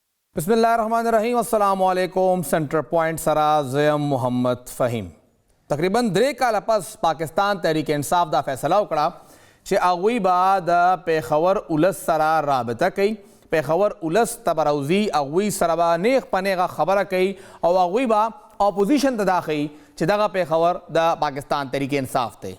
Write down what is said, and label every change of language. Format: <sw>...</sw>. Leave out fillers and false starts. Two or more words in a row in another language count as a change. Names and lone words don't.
<ar>بسم اللہ الرحمن الرحیم. السلام علیکم.</ar> <ps>سینٹر پوائنٹ سرا زیم محمد فہیم. تقریباً 3 کاله پس پاکستان تحریک انصاف دا فیصله وکړه چې هغوی به د پیښور ولس سره رابطه کوي. پیښور ولس ته به راوځي، هغوی سره به نیغ په نیغه خبره کوي او هغوی به اپوزیشن ته دا ښیي چې دغه پیښور د پاکستان تحریک انصاف دی.</ps>